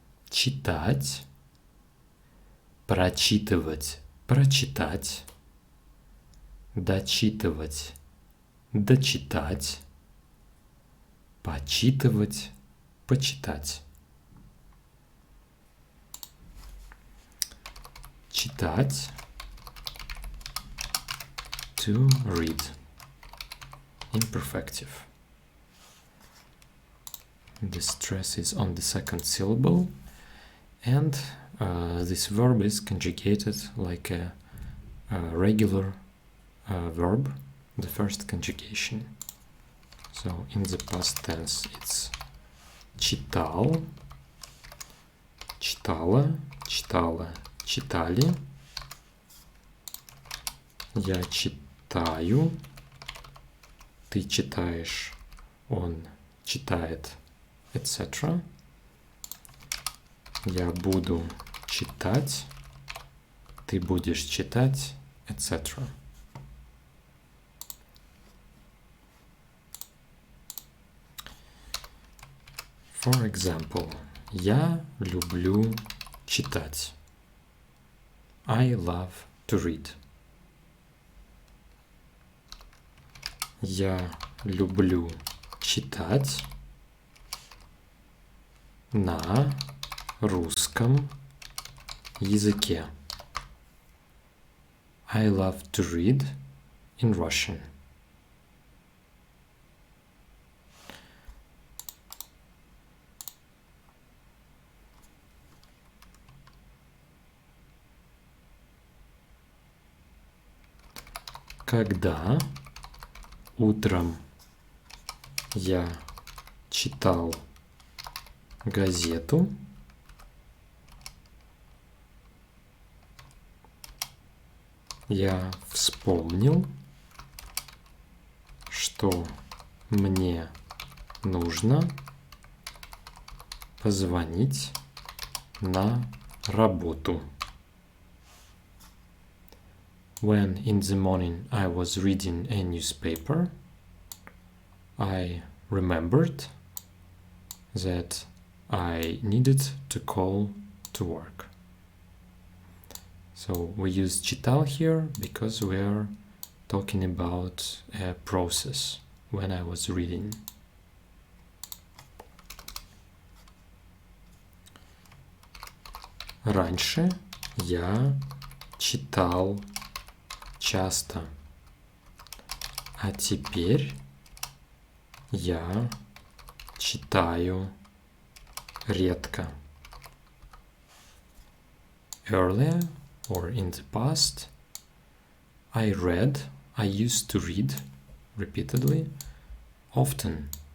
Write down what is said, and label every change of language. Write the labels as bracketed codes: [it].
[ru] читать, прочитывать, прочитать, дочитывать, дочитать, почитывать, почитать. [en] Читать, to read, imperfective. The stress is on the second syllable, and this verb is conjugated like a regular verb, the first conjugation. So in the past tense it's [ru] читал, читала, читала, читали. Я читаю, ты читаешь, он читает, etc. Я буду читать, ты будешь читать, etc. [en] For example, [ru] я люблю читать. [en] I love to read. [ru] Я люблю читать на русском языке. [en] I love to read in Russian. [ru] Когда утром я читал газету, я вспомнил, что мне нужно позвонить на работу. [en] When in the morning I was reading a newspaper, I remembered that I needed to call to work. So we use читал here because we are talking about a process when I was reading. [ru] Раньше я читал часто, а теперь я читаю редко. [en] Earlier or in the past, I used to read repeatedly, often.